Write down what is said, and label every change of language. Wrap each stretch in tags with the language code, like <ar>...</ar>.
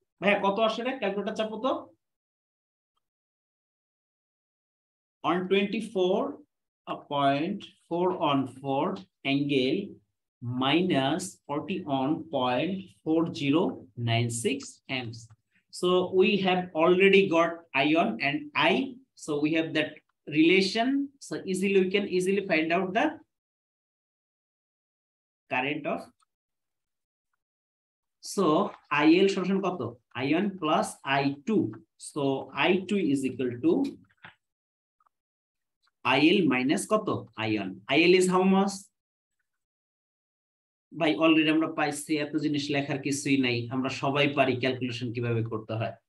<bn>ভাইয়া কত আসলে ক্যালকুলেটর চাপো তো, 124.414 angle minus 41.4096 amps.</bn> <en>So we have already got ion and I. So we have that relation. So we can easily find out the</en> <bn>current of, so IL সমান কত, I1 plus I2,</bn> <en>so I2 is equal to IL minus</en> <bn>কত, I1, IL is how much ভাই, already আমরা পাইছি, এত জিনিস লেখার কিছুই নাই, আমরা সবাই পারি ক্যালকুলেশন কিভাবে করতে হয়।</bn>